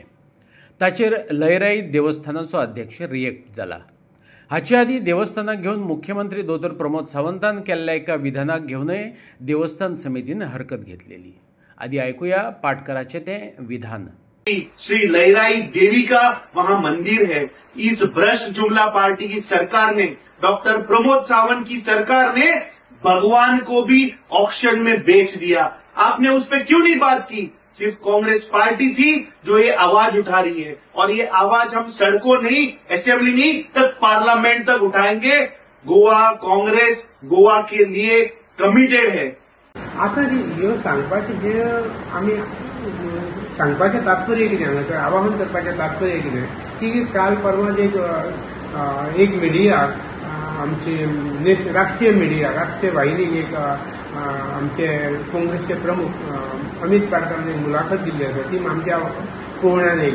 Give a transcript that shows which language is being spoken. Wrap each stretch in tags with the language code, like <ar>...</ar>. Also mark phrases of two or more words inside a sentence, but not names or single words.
<kok>ताचेर लयराई देवस्थानाचो अध्यक्ष रिएक्ट जाला. हाचे आदी देवस्थानाक घेवन मुख्यमंत्री दोतोर प्रमोद सावंतान केल्ल्या एका विधानाक घेवनय देवस्थान समितीन हरकत घेतलेली. आदी आयकुया पाटकराचे ते विधान.</kok> <hi>श्री लयराई देवी का वहाँ मंदिर है. इस भ्रष्ट जुमला पार्टी की सरकार ने, डॉक्टर प्रमोद सावंत की सरकार ने भगवान को भी ऑक्शन में बेच दिया. आपने उस पर क्यों नहीं बात की? सिर्फ कांग्रेस पार्टी थी जो ये आवाज उठा रही है और ये आवाज हम सड़कों नहीं, असेंबली नहीं तक पार्लियामेंट तक उठाएंगे. गोवा कांग्रेस गोवा के लिए कमिटेड है.</hi> <kok>आता ह्यो सांगपाचे जे आमी सांगपाचें तात्पर्य कितें हांगासर आवाहन करपाचें तात्पर्य कितें की काल परवा एक मिडिया आमचे राष्ट्रीय मिडिया राष्ट्रीय वाहिनीक एक आमचे काँग्रेसचे प्रमुख अमित पाटकरान एक मुलाखत दिल्ली आसा ती आमच्या पळोवण्यान येयली.</kok>